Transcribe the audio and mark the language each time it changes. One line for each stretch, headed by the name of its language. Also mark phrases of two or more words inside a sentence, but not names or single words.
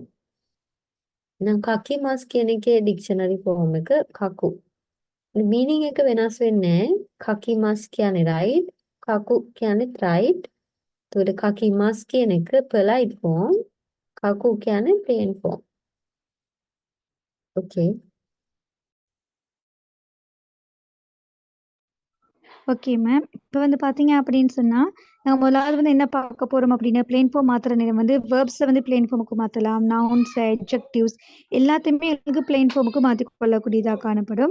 Sinhala: නම්
Japanese: 書きます
Sinhala: කියන එකේ
English: dictionary form
Sinhala: එක කකු. meaning එක වෙනස් වෙන්නේ නැහැ.
Japanese: 書きます
Sinhala: කියන්නේ right, කකු කියන්නේ right. ඒතකොට
Japanese: 書きます
Sinhala: කියන එක
English: polite form,
Sinhala: කකු කියන්නේ
English: plain form.
Sinhala: Okay.
English: okay ma'am.
Tamil: இப்ப வந்து பார்த்தீங்க அப்படின்னு சொன்னா, நம்ம முதலாவது வந்து என்ன பார்க்க போறோம் அப்படின்னா,
English: plain form
Tamil: மாத்துற நேரம் வந்து வெர்ப்ஸ வந்து
English: plain formukku
Tamil: மாத்தலாம்.
English: nouns, adjectives
Tamil: எல்லாத்தையுமே வந்து
English: plain formukku
Tamil: மாத்திக் கொள்ளக்கூடியதா காணப்படும்.